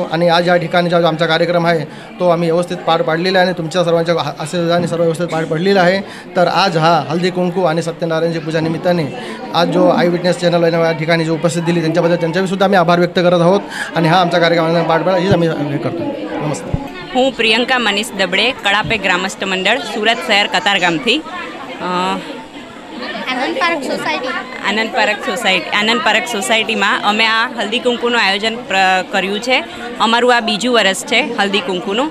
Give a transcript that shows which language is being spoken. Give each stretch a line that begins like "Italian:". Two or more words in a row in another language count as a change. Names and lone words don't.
Marathi: आणि आज या ठिकाणी जो आमचा कार्यक्रम आहे तो आम्ही व्यवस्थित पार पाडलेला आहे आणि तुमच्या सर्वांच्या आशीर्वादाने सर्व व्यवस्थित पार पडलेला आहे। तर आज हा हल्दी कुंकू आणि सत्यनारायणची पूजा निमित्ताने आज जो आय विटनेस चॅनल आहे या ठिकाणी जो उपस्थित दिली त्यांच्याबद्दल त्यांच्यासुद्धा आम्ही आभार व्यक्त करत आहोत आणि हा आमचा कार्यक्रम पार पाडला हीच आम्ही हे करतो। नमस्ते।
Gujarati: હું પ્રિયંકા મનીષ દબડે, કડાપે ગ્રામસ્થ મંડળ સુરત શહેર કતારગામથી। આનંદ પાર્ક સોસાયટીમાં અમે આ હલ્દી કુંકુનું આયોજન કર્યું છે. અમારું આ બીજું વર્ષ છે હલ્દી કુંકુનું.